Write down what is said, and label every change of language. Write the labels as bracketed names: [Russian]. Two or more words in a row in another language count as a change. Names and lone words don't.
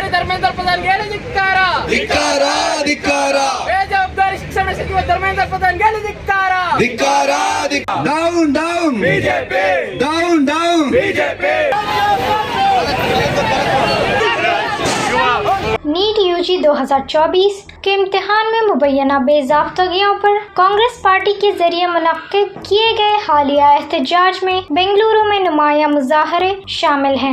[Kannada] ಧರ್ಮೇಂದ್ರ ಪ್ರಧಾನ್ಗೆ ಧಿಕ್ಕಾರ. ಬೇಜವಾಬ್ದಾರಿ ಶಿಕ್ಷಣ ಸಚಿವ ಧರ್ಮೇಂದ್ರ ಪ್ರಧಾನ್ಗೆ ಧಿಕ್ಕಾರ. ಡೌನ್ ಬಿಜೆಪಿ, ಡೌನ್ ಬಿಜೆಪಿ. [Urdu] نیٹ یو جی 2024 کے امتحان میں مبینہ بے ضابطگیوں پر کانگریس پارٹی کے ذریعے منعقد کیے گئے حالیہ احتجاج میں بنگلورو میں نمایاں مظاہرے شامل ہیں.